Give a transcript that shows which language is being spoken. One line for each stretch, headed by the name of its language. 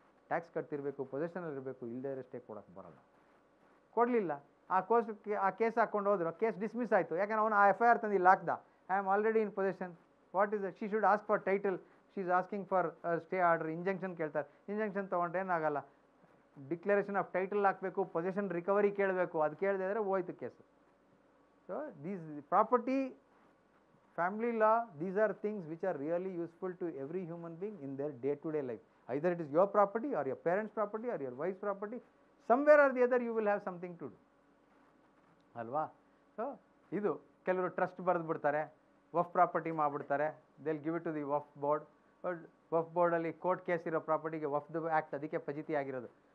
Kannada: Tax ಕಟ್ತಿರಬೇಕು, ಪೊಸೆಷನಲ್ಲಿ ಇರಬೇಕು, ಇಲ್ಲದೇ ಇರೋ ಸ್ಟೇ ಕೊಡೋಕ್ಕೆ ಬರೋಲ್ಲ. ಕೊಡಲಿಲ್ಲ, ಆ ಕೇಸ್ ಹಾಕ್ಕೊಂಡು ಹೋದ್ರು. ಕೇಸ್ ಡಿಸ್ಮಿಸ್ ಆಯಿತು, ಯಾಕಂದ್ರೆ ಅವನು ಆ FIR ತಂದು ಇಲ್ಲಿ ಹಾಕ್ದ.
English: I am already in possession. What is she should ask for title, she is asking for stay order.
Kannada: Injunction ಕೇಳ್ತಾರೆ, ಇಂಜಂಕ್ಷನ್ ತೊಗೊಂಡ್ರೆ ಏನಾಗಲ್ಲ. ಡಿಕ್ಲರೇಷನ್ ಆಫ್ ಟೈಟಲ್ ಹಾಕಬೇಕು, ಪೊಸೆಷನ್ ರಿಕವರಿ ಕೇಳಬೇಕು. ಅದು ಕೇಳದೆ ಇದ್ರೆ ಹೋಯ್ತು case.
English: So these property, family law, these are things which are really useful to every human being in their day-to-day life. Either it is your property or your parents' property or your wife's property, somewhere or the other you will have something to do.
Kannada: ಅಲ್ವಾ? So ಇದು ಕೆಲವರು trust ಬರೆದು ಬಿಡ್ತಾರೆ, Waqf property ಮಾಡಿಬಿಡ್ತಾರೆ,
English: They'll give it to the Waqf board.
Kannada: Waqf ಬೋರ್ಡಲ್ಲಿ court case ಇರೋ ಪ್ರಾಪರ್ಟಿಗೆ ವಫ್ದು act ಅದಕ್ಕೆ ಫಜೀತಿ ಆಗಿರೋದು.